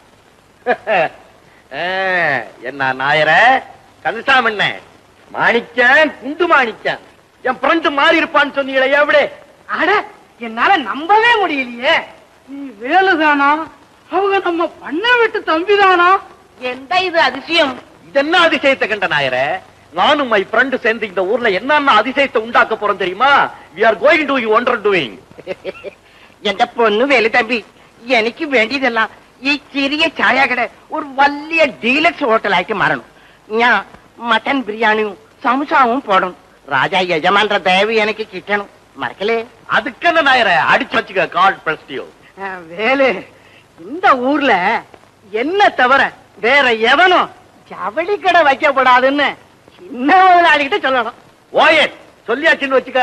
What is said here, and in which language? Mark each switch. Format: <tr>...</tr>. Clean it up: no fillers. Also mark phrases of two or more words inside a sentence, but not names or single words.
<ta>என்ன நாயர கந்தசாமண்ண மாணிக்கன், குண்டு மாணிக்கன், என் ஃப்ரெண்டு மாறி இருப்பான்னு சொன்னீங்களே, எവിടെ? அட, என்னால நம்பவே முடியலையே. நீ வேலுதானா? அவங்க நம்ம பண்ண விட்டு தம்பிதானா? எந்த இது அதிசயம்? இது என்ன அதிசயத்தை கண்ட நாயர? நானும்</ta> <en>my friend</en> <ta>சேர்ந்து இந்த ஊர்ல என்னென்ன அதிசயத்தை உண்டாக்க போறோம் தெரியுமா?</ta> <en>we are going to wonder doing.</en> <ml>എന്റെ പൊന്നു വേലു തമ്പി, എനിക്ക് വേണ്ടിയതെല്ലാം ഈ ചെറിയ ചായകട ഒരു വലിയ ഡീലക്സ് ഹോട്ടലായിട്ട് മാറണം. ഞാൻ മട്ടൻ ബിരിയാണിയും സമൂസാവും പോടണം.</ml> <ta>ராஜா யஜமான்ற தயவு எனக்கு கிட்டணும், மறக்கலே? அதுக்கு என்ன நாயர, அடிச்சு வச்சுக்க.</ta> <en>God bless you.</en> <ta>வேலு, இந்த ஊர்ல என்ன தவிர வேற எவனும் ஜவுளி கடை வைக்கப்படாதுன்னு சின்ன முதலாளிகிட்ட சொல்லணும். ஓயே சொல்லியாச்சுன்னு வச்சுக்க.</ta>